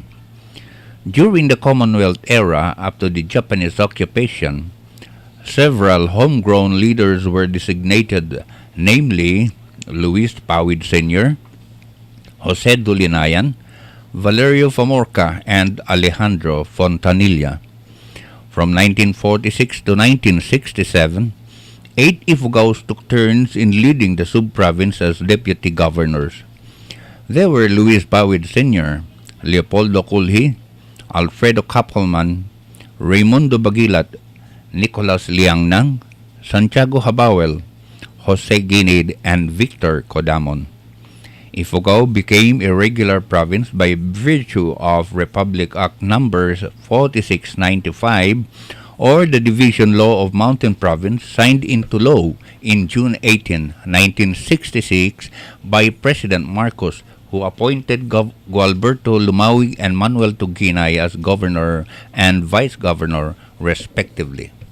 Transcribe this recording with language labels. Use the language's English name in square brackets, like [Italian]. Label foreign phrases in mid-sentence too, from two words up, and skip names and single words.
[English] During the Commonwealth era, after the Japanese occupation, several homegrown leaders were designated, namely Luis Pawid Sr., Jose Dulinayan, Valerio Famorca, and Alejandro Fontanilla. From 1946 to 1967, 8 Ifugaos took turns in leading the sub-province as deputy governors. They were Luis Pawid Sr., Leopoldo Culhi, Alfredo Kappelman, Raimundo Bagilat, Nicolas Liangnang, Santiago Habawel, Jose Guinid, and Victor Codamon. Ifugao became a regular province by virtue of Republic Act Numbers 4695, or the Division Law of Mountain Province, signed into law in June 18, 1966 by President Marcos, who appointed Gualberto Lumawi and Manuel Tuginay as governor and vice-governor, respectively.